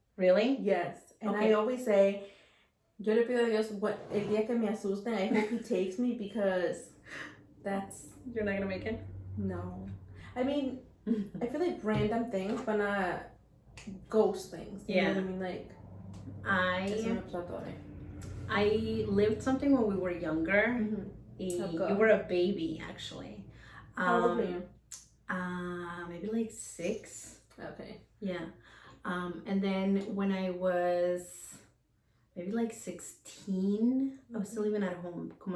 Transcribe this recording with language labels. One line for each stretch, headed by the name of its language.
English: Really? Yes. And Okay. I always say,
Spanish: yo le pido a Dios el día que me asusten,
English: I hope he takes me because that's... You're not going to make it? No. I mean, I feel like random things, but not ghost things. You know what I mean?
Spanish: Like, eso me pasó todavía.
English: I lived something when we were younger. Okay. You were a baby, actually. How old were you? Maybe like 6. Okay. Yeah. And then when I was maybe like 16, I was still living at home.